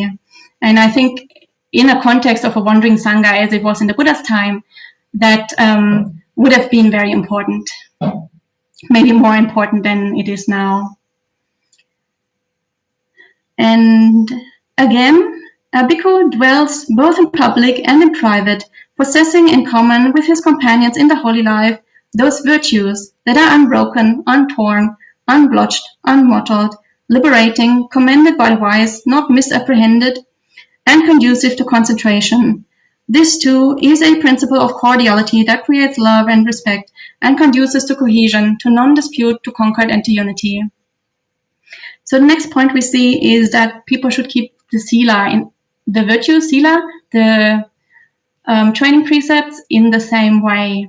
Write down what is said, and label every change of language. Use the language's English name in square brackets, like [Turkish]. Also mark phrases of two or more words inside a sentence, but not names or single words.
[English] And I think in a context of a wandering sangha, as it was in the Buddha's time, that would have been very important, maybe more important than it is now. And again, a bhikkhu dwells both in public and in private, possessing in common with his companions in the holy life those virtues that are unbroken, untorn, unblotched, unmottled, liberating, commended by the wise, not misapprehended, and conducive to concentration. This too is a principle of cordiality that creates love and respect and conduces to cohesion, to non-dispute, to concord, and to unity. So the next point we see is that people should keep the sila, in the virtue sila, the training precepts, in the same way.